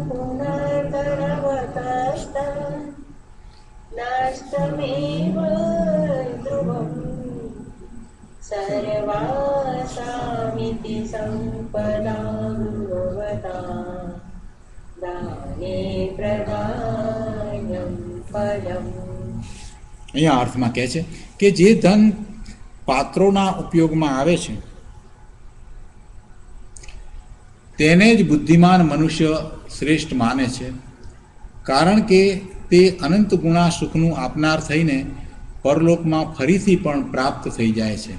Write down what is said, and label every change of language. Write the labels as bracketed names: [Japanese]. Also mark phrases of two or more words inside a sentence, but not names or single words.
[Sanskrit] पुनर्धनवतस्तं नास्तमेव ध्रुवम् सर्वासामिति सम्पदां भवता दाने प्रदानं फलम्. [Gujarati] અહીંયા અર્થમાં કહે છે કે જે ધન પાત્રોના ઉપયોગમાં આવે છે તેને જ બુદ્ધિમાન મનુષ્ય શ્રેષ્ઠ માને છે, કારણ કે તે અનંત ગુણા સુખનું આપનાર થઈને પરલોકમાં ફરીથી પણ પ્રાપ્ત થઈ જાય છે.